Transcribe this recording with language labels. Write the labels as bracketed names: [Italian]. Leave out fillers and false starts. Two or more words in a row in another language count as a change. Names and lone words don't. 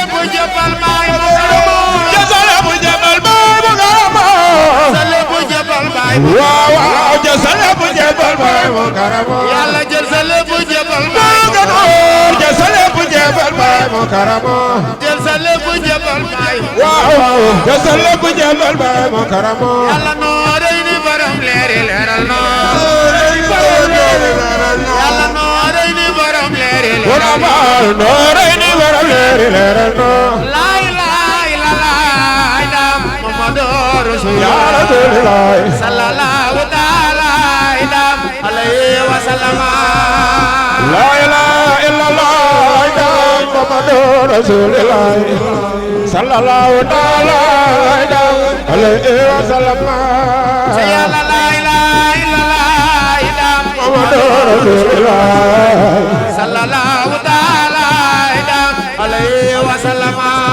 [Wolof] bu jabal baay mu karamo jësale bu jabal baay mu karamo jësale bu jabal baay waaw waaw jësale bu jabal baay mu karamo Yàlla jësale bu jabal baay mu karamo jësale bu jabal baay mu karamo jësale bu jabal baay waaw waaw jësale bu jabal baay mu karamo Yàlla noorey ni borom leeri leeral no Yàlla noorey ni borom leeri leeral no noorey ni borom leeri leeral no [Arabic] لا إله إلا الله دام محمد رسول الله يا رسول الله صلى الله تعالى دام عليه وسلم لا إله إلا الله دام محمد رسول الله صلى الله تعالى دام عليه وسلم يا لا إله إلا الله دام محمد رسول الله صلى الله تعالى دام عليه وسلم